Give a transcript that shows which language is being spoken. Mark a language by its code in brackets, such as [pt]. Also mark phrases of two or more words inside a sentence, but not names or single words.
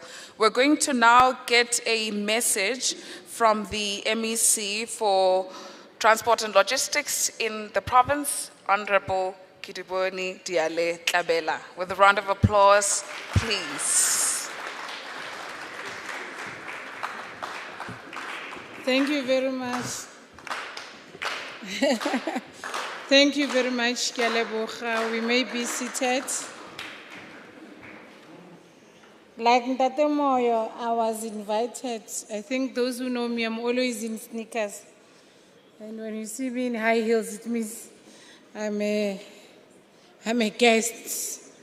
[en] We're going to now get a message from the MEC for Transport and Logistics in the province, Honorable Kidiboni Diale Tlabela. With a round of applause, please. Thank you very much. Thank you very much, [nso] Ke a leboga. [en] We may be seated. Like Ntate Moyo, I was invited. I think those who know me, I'm always in sneakers. And when you see me in high heels, it means I'm a guest.